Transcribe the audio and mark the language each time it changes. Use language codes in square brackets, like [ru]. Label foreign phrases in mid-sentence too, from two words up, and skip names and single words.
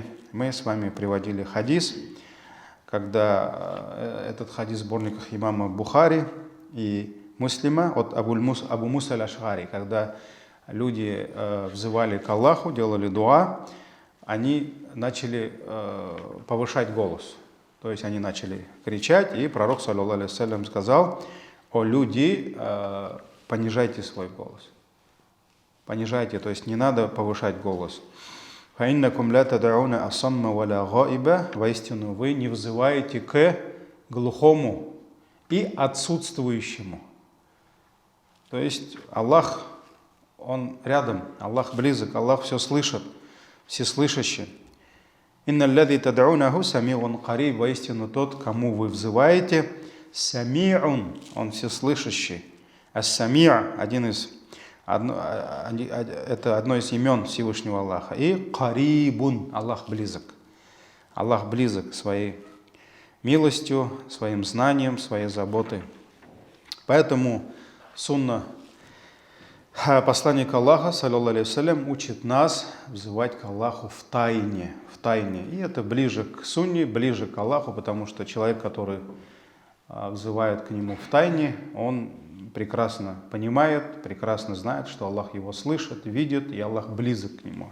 [ru] Мы с вами приводили хадис, когда этот хадис в сборниках имама Бухари и Муслима от Абу Муса аль-Аш'ари, когда люди взывали к Аллаху, делали дуа, они начали повышать голос. То есть они начали кричать, и пророк, [ar] صلى الله عليه وسلم, [ru] сказал: «О люди, понижайте свой голос». Понижайте, то есть не надо повышать голос. [ar] «فإنكم لا تدعون أصم ولا غائبا». [ru] Воистину, вы не взываете к глухому и отсутствующему. То есть Аллах, Он рядом, Аллах близок, Аллах все слышит, всеслышащий. [ar] «إن الذي تدعونه سميع قريب». [ru] Воистину, тот, кому вы взываете, сами'ун, он всеслышащий. Ас-сами' это одно из имен Всевышнего Аллаха. И карибун, Аллах близок. Аллах близок своей милостью, своим знанием, своей заботой. Поэтому сунна посланника Аллаха, [ar] صلى الله عليه وسلم, [ru] учит нас взывать к Аллаху в тайне. И это ближе к сунне, ближе к Аллаху, потому что человек, который взывает к Нему в тайне, он прекрасно понимает, прекрасно знает, что Аллах его слышит, видит, и Аллах близок к нему.